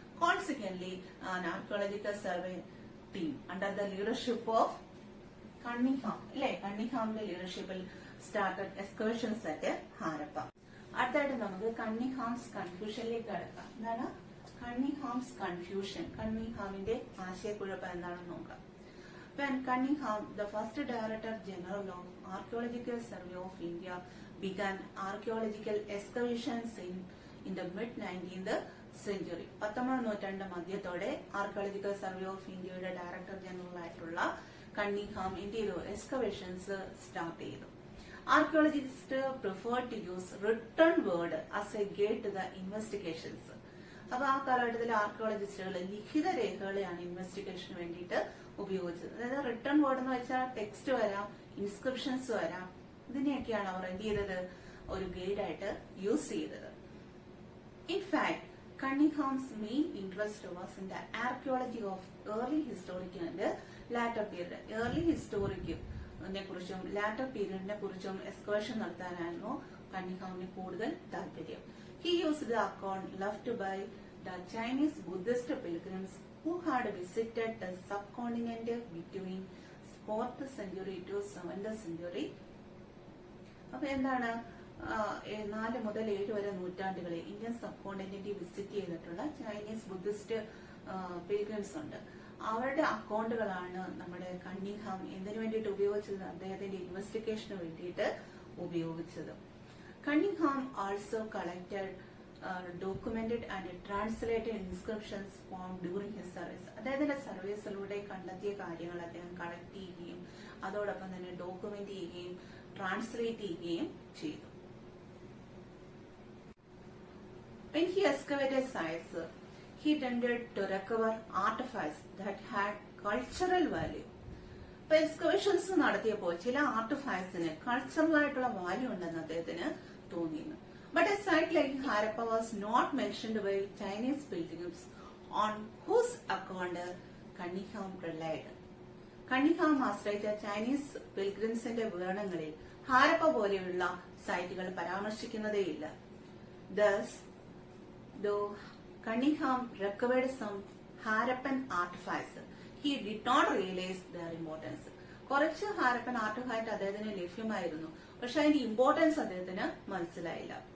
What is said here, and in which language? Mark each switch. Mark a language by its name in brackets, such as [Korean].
[English] consequently archaeological survey team under the leadership of Cunningham [Malayalam] കണ്ണിഹാമിന്റെ ലീഡർഷിപ്പിൽ [English] Started excavations at Harappa. [Malayalam] അടുത്തായിട്ട് നമുക്ക് കണ്ണിഹാംസ് കൺഫ്യൂഷനിലേക്ക് കടക്കാം. എന്താണ് കണ്ണിഹാംസ് കൺഫ്യൂഷൻ? കണ്ണിഹാമിന്റെ ആശയക്കുഴപ്പം എന്താണെന്ന് നോക്കാം. [English] When Cunningham, the first Director General of Archaeological Survey of India, began archaeological excavations in the mid-19th century. [Malayalam] 19ാം നൂറ്റാണ്ട് മധ്യത്തോടെ archaeological survey of ഇന്ത്യയുടെ director general ആയിട്ടുള്ള കണ്ണിഹാം എന്ത് ചെയ്തു? എക്സ്കവേഷൻസ് സ്റ്റാർട്ട് ചെയ്തു. [English] Archaeologist preferred to use written word as a guide to the investigations. [Malayalam] അപ്പൊ ആ കാലഘട്ടത്തിലെ ആർക്കിയോളജിസ്റ്റുകൾ ലിഖിത രേഖകളെയാണ് ഇൻവെസ്റ്റിഗേഷന് വേണ്ടിയിട്ട് ഉപയോഗിച്ചത്. അതായത് റിട്ടേൺ വേർഡ് എന്ന് വെച്ചാൽ ടെക്സ്റ്റ് വരാം, ഇൻസ്ക്രിപ്ഷൻസ് വരാം, ഇതിനെയൊക്കെയാണ് അവർ എന്ത് ചെയ്തത്? ഒരു ഗൈഡായിട്ട് യൂസ് ചെയ്തത്. [English] In fact Cunningham's main interest was in the archaeology of early historic and later period. [Malayalam] Early ഹിസ്റ്റോറിക്കിനെ കുറിച്ചും ലാറ്റർ പീരീഡിനെ കുറിച്ചും എക്സ്കവേഷൻ നടത്താനായിരുന്നു കണ്ണിഹാമിന് കൂടുതൽ താല്പര്യം. [English] He used the account left by the Chinese Buddhist pilgrims who had visited the subcontinent between 4th century to 7th century. [Malayalam] അപ്പൊ എന്താണ്? 4 മുതൽ 7 വരെ നൂറ്റാണ്ടുകളിൽ Indian sub continent visit ചെയ്തിട്ടുള്ള ചൈനീസ് ബുദ്ധിസ്റ്റ് പിൽഗ്രിംസ് ഉണ്ട്. അവരുടെ അക്കൗണ്ടുകളാണ് നമ്മുടെ കണ്ണിഹാം എന്തിനു വേണ്ടിയിട്ട് ഉപയോഗിച്ചത്? അദ്ദേഹത്തിന്റെ ഇൻവെസ്റ്റിഗേഷന് വേണ്ടിയിട്ട് ഉപയോഗിച്ചത്. [English] Cunningham also collected, documented and translated inscriptions found during his service. [Malayalam] അദ്ദേഹത്തിന്റെ സർവീസിലൂടെ കണ്ടെത്തിയ കാര്യങ്ങൾ അദ്ദേഹം കളക്ട് ചെയ്യുകയും അതോടൊപ്പം തന്നെ ഡോക്യുമെന്റ് ചെയ്യുകയും ട്രാൻസ്ലേറ്റ് ചെയ്യുകയും ചെയ്തു. [English] When he excavated sites, he tended to recover artifacts that had cultural value. [Malayalam] ഇപ്പൊ എക്സ്കവേഷൻസ് നടത്തിയപ്പോൾ ചില ആർട്ടിഫാക്ട്സിന് കൾച്ചറൽ ആയിട്ടുള്ള വാല്യൂ ഉണ്ടെന്ന് അദ്ദേഹത്തിന് തോന്നിയിരുന്നു. [English] But a site like Harappa was not mentioned by Chinese pilgrims, on whose account Cunningham relied. [Malayalam] Cunningham ആശ്രയിച്ച Chinese പിൽഗ്രിംസിന്റെ വിവരണങ്ങളിൽ Harappa പോലെയുള്ള സൈറ്റുകൾ പരാമർശിക്കുന്നതേയില്ല. [English] Thus, though Cunningham recovered some Harappan artifacts, he did not realize their importance. [Malayalam] കുറച്ച് Harappan artefact അദ്ദേഹത്തിന് ലഭ്യമായിരുന്നു, പക്ഷെ അതിന്റെ importance അദ്ദേഹത്തിന് മനസ്സിലായില്ല.